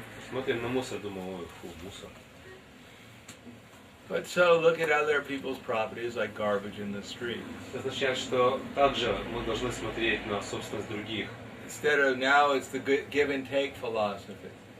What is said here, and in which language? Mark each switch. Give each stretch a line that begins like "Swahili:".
Russian: Смотрим на мусор, думаю, ой, фу, мусор.
English: But so look at other people's properties like garbage in the street.
Russian: Это означает, что также мы должны смотреть на собственность других.
English: Instead of now, it's the give and take philosophy.